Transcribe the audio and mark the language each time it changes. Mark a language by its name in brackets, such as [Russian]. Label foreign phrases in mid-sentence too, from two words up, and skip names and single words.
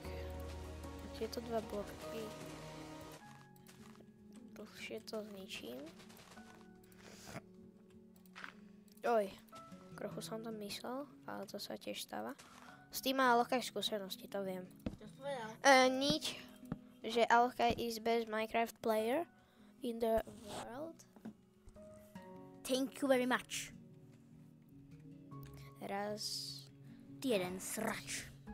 [Slovak] Tieto dva bloky... Dlhšie to zničím. Oj. Trochu som tam myslel, ale to sa tiež stáva. S tým má Alohkaj skúsenosti, to viem. Nič. Že Alohkaj [English] is best Minecraft player in the world. Thank you very much. [Slovak] Raz... Ty jeden srač.